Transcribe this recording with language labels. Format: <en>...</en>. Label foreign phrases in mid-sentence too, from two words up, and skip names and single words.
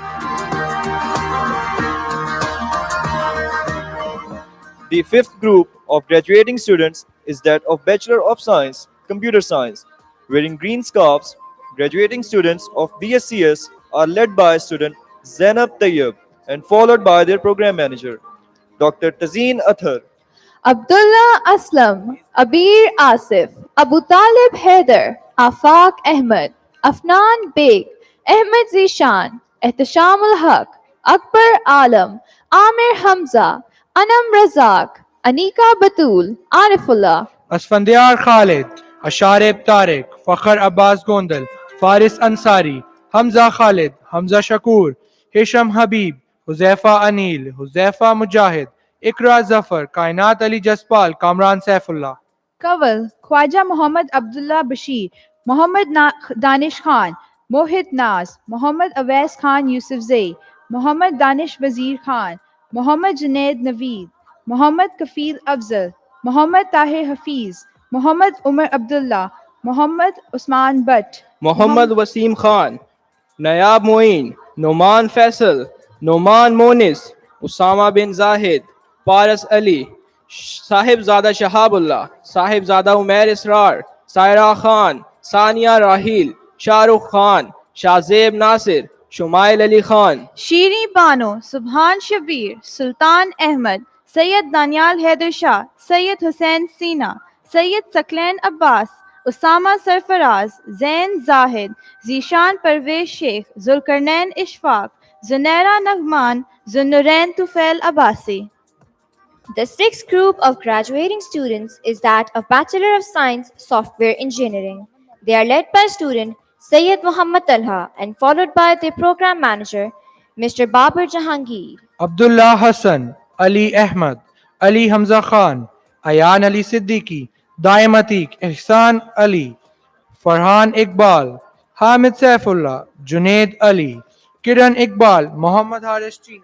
<en>The fifth group of graduating students is that of Bachelor of Science, Computer Science. Wearing green scarves, graduating students of BScs are led by student Zainab Tayyib and followed by their program manager, Dr. Tazeen Athar. Abdullah Aslam, Abir Asif, Abu Talib Haider, Afaq Ahmed, Afnan Beg, Ahmed Zishan, Ehtishamul Haq, Akbar Alam, Amir Hamza, Anam Razak, Anika Batul, Arifullah. Asfandiar Khalid, Ashareb Tariq, Fakhr Abbas Gondal, Faris Ansari, Hamza Khalid, Hamza Shakur, Hisham Habib, Huzaifa Anil, Huzaifa Mujahid, Ikra Zafar, Kainat Ali Jaspal, Kamran Saifullah. Kaval, Khwaja Muhammad Abdullah Bashir, Muhammad Danish Khan, Mohit Naz, Muhammad Awais Khan Yusufzai, Muhammad Danish Wazir Khan, Muhammad Junaid Naveed, Muhammad Kafil Afzal, Muhammad Tahir Hafiz, Muhammad Umar Abdullah, Muhammad Usman Butt, Muhammad Wasim Khan, Nayab Moin, Noman Faisal, Noman Monis, Usama bin Zahid, Paras Ali, Sahibzada Shahabullah, Sahibzada Umair Israr, Saira Khan, Sania Rahil, Shahrukh Khan, Shahzeb Nasir, Shumail Ali Khan. Shiri Bano, Subhan Shabir, Sultan Ahmad, Sayyid Danial Haider Shah, Sayyid Hussain Sina, Sayyid Saklan Abbas, Usama Sarfaraz, Zain Zahid, Zishan Parvez Sheikh, Zulkarnain Ishfaq, Zunaira Nagman, Zunnurain Tufail Abbasi. The sixth group of graduating students is that of Bachelor of Science Software Engineering. They are led by student Sayyid Muhammad Talha and followed by their program manager, Mr. Babar Jahangir. Abdullah Hassan, Ali Ahmad, Ali Hamza Khan, Ayan Ali Siddiqui, Daim Atiq, Ihsan Ali, Farhan Iqbal, Hamid Saifullah, Junaid Ali, Kiran Iqbal, Muhammad Haris China.</en>